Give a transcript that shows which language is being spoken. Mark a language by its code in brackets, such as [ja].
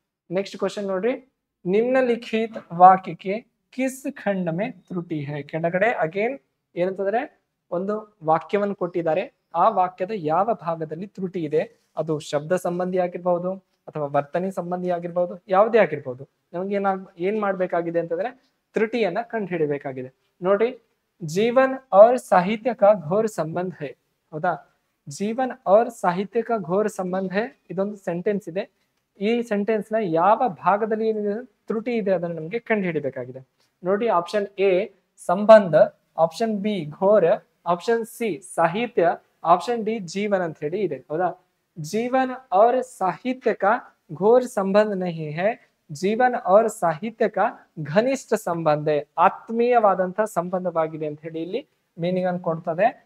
[kn] Next question ನೋಡ್ರಿ, ನಿಮ್ನಲಿಖಿತ ವಾಕ್ಯಕ್ಕೆ [hi] kiss ಖಂಡ ಮೇ ತ್ರುಟಿ ಹೈ. [kn] ಕೆಳಗಡೆ ಅಗೇನ್ ಏನಂತಂದ್ರೆ ಒಂದು ವಾಕ್ಯವನ್ನು ಕೊಟ್ಟಿದ್ದಾರೆ, ಆ ವಾಕ್ಯದ ಯಾವ ಭಾಗದಲ್ಲಿ ತ್ರುಟಿ ಇದೆ, ಅದು ಶಬ್ದ ಸಂಬಂಧಿ ಆಗಿರ್ಬಹುದು ಅಥವಾ ವರ್ತನೆ ಸಂಬಂಧಿ ಆಗಿರ್ಬಹುದು, ಯಾವುದೇ ಆಗಿರ್ಬಹುದು. ನಮ್ಗೆ ಏನ್ ಮಾಡ್ಬೇಕಾಗಿದೆ ಅಂತಂದ್ರೆ ತ್ರುಟಿಯನ್ನ ಕಂಡು ಹಿಡಿಬೇಕಾಗಿದೆ. ನೋಡ್ರಿ, [hi] ಜೀವನ್ और साहित्य का घोर संबंध है. [kn] ಹೌದಾ? [hi] ಜೀವನ್ और साहित्य का घोर संबंध है, [kn] ಇದೊಂದು ಸೆಂಟೆನ್ಸ್ ಇದೆ. ಈ ಸೆಂಟೆನ್ಸ್ ನ ಯಾವ ಭಾಗದಲ್ಲಿ ತ್ರುಟಿ ಇದೆ ಅದನ್ನು ನಮಗೆ ಕಂಡು ಹಿಡಿಬೇಕಾಗಿದೆ. ನೋಡಿ, ಆಪ್ಷನ್ ಎ ಸಂಬಂಧ, ಆಪ್ಷನ್ ಬಿ ಘೋರ, ಆಪ್ಷನ್ ಸಿ ಸಾಹಿತ್ಯ, ಆಪ್ಷನ್ ಡಿ ಜೀವನ್ ಅಂತ ಹೇಳಿ ಇದೆ. ಹೌದಾ? [hi] ಜೀವನ್ और साहित्य का घोर संबंध नहीं है, ಜೀವನ್ और ಸಾಹಿತ್ಯ का ಘನಿಷ್ಠ ಸಂಬಂಧ, [kn] ಆತ್ಮೀಯವಾದಂತಹ ಸಂಬಂಧವಾಗಿದೆ ಅಂತ ಹೇಳಿ ಇಲ್ಲಿ ಮೀನಿಂಗ್ ಅನ್ನು ಕೊಡ್ತದೆ.